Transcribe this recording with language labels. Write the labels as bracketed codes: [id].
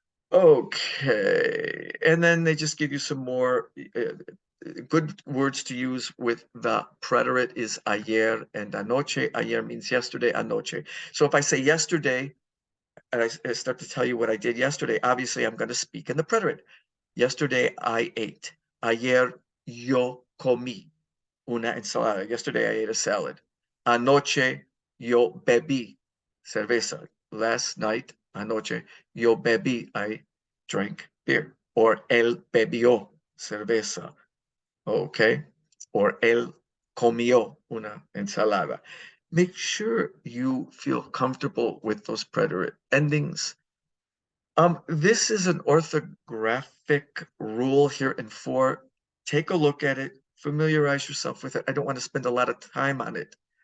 [en] Okay, and then they just give you some more good words to use with the preterite is ayer and anoche. Ayer means yesterday, anoche. So if I say yesterday, and I start to tell you what I did yesterday, obviously I'm going to speak in the preterite. Yesterday I ate. [es] Ayer yo comí una ensalada. [en] Yesterday I ate a salad. [es] Anoche yo bebí cerveza. [en] Last night, [es] anoche, yo bebí, [en] I drank beer. [es] Or él bebió cerveza. Okay? Or él comió una ensalada. [en] Make sure you feel comfortable with those preterite endings. This is an orthographic rule here in 4. Take a look at it, familiarize yourself with it. I don't want to spend a lot of time on it.